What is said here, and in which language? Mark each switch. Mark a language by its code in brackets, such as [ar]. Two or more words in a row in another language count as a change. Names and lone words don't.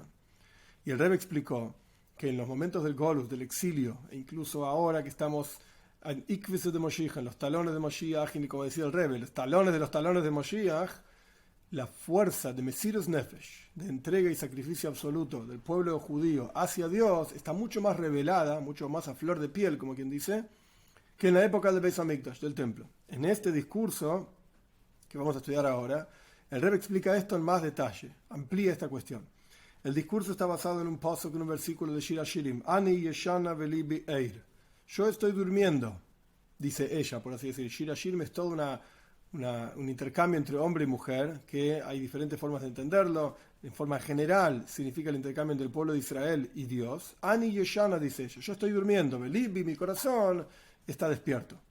[es] Y el Rebbe explicó que en los momentos del Golus, del exilio, e incluso ahora que estamos en [arc] עקבתא דמשיחא, [es] en los talones de Moshiach, y como decía el Rebbe, los talones de Moshiach, la fuerza de [he] מסירות נפש, [es] de entrega y sacrificio absoluto del pueblo judío hacia Dios, está mucho más revelada, mucho más a flor de piel, como quien dice, que en la época del [he] בית המקדש, [es] del templo. En este discurso, que vamos a estudiar ahora, el Rebbe explica esto en más detalle, amplía esta cuestión. El discurso está basado en un pasuk, en un versículo de Shir Hashirim. [he] אני ישנה ולבי ער. [es] Yo estoy durmiendo, dice ella, por así decir. Shir Hashirim es todo un intercambio entre hombre y mujer, que hay diferentes formas de entenderlo. En forma general significa el intercambio entre el pueblo de Israel y Dios. [he] אני ישנה, [es] dice ella. Yo estoy durmiendo, velibi, mi corazón está despierto.